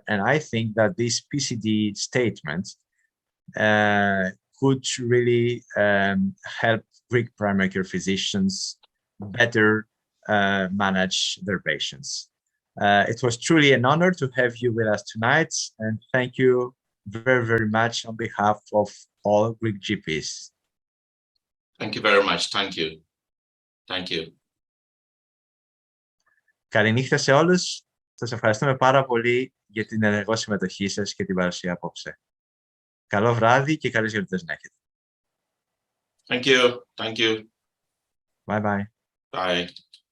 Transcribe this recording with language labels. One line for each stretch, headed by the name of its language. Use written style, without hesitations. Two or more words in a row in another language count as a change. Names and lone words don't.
English: And I think that this PCD statement could really help Greek primary care physicians better manage their patients. It was truly an honor to have you with us tonight, and thank you very, very much on behalf of all Greek GPs. Thank you very much. Thank you. Thank you.
Greek: Καλή νύχτα σε όλους. Σας ευχαριστούμε πάρα πολύ για την ενεργό συμμετοχή σας και την παρουσία απόψε. Καλό βράδυ και καλές γιορτές να έχετε.
English: Thank you. Thank you. Bye bye. Bye.